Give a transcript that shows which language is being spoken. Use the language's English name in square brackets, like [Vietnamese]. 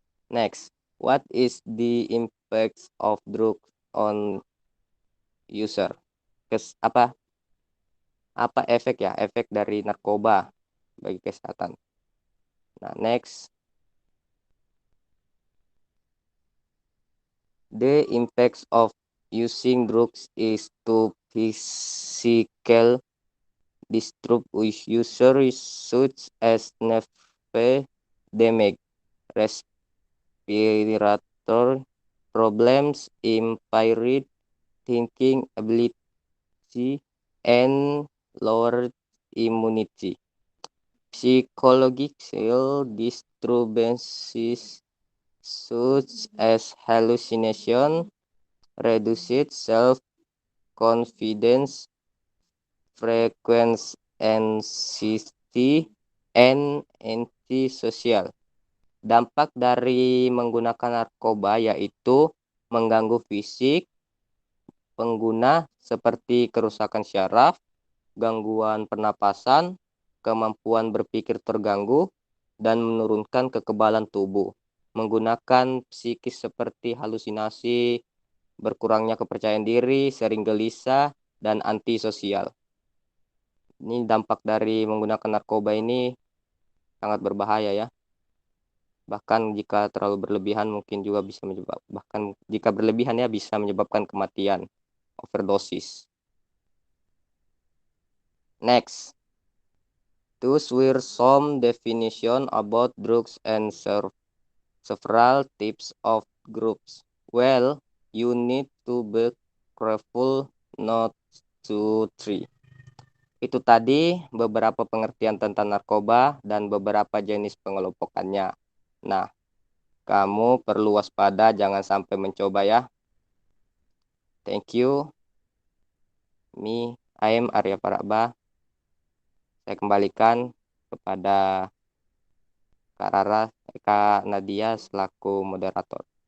[English] Next, what is the impact of drugs on user? [Indonesian] Apa efek ya? Efek dari narkoba bagi kesehatan. Nah, next. [English] The impacts of using drugs is to physical disturb users such as nerve damage, respiratory problems, impaired thinking ability, and lowered immunity. Psychological disturbances such as hallucination, reduced self-confidence, frequent anxiety, and antisocial. [Indonesian] Dampak dari menggunakan narkoba yaitu mengganggu fisik pengguna seperti kerusakan syaraf, gangguan pernapasan, kemampuan berpikir terganggu, dan menurunkan kekebalan tubuh. Menggunakan psikis seperti halusinasi, berkurangnya kepercayaan diri, sering gelisah, dan antisosial. Ini dampak dari menggunakan narkoba ini sangat berbahaya ya. Bahkan jika terlalu berlebihan mungkin juga bisa bahkan jika berlebihan ya bisa menyebabkan kematian, overdosis. [English] Next, those were some definition about drugs and several types of groups. Well, you need to be careful not to try. [Indonesian] Itu tadi beberapa pengertian tentang narkoba dan beberapa jenis pengelompokannya. Nah, kamu perlu waspada jangan sampai mencoba ya. [English] Thank you. I am [Indonesian] Arya Paraba. Saya kembalikan kepada Kak Rara, Kak Nadia selaku moderator.